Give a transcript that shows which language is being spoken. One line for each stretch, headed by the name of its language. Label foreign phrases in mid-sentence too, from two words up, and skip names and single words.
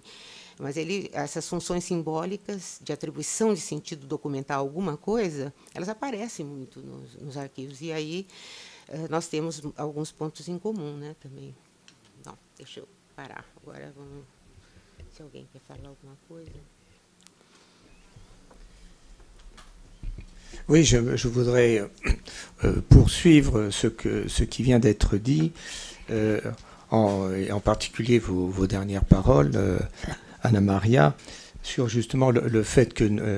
Portuguese: Mas essas funções simbólicas de atribuição de sentido documental a alguma coisa, elas aparecem muito nos arquivos. E aí nós temos alguns pontos em comum, né, também. Não, deixa eu parar. Agora, se alguém quer falar alguma coisa...
French: Oui, je voudrais poursuivre ce qui vient d'être dit, en particulier vos dernières paroles, Anna Maria, sur justement le fait que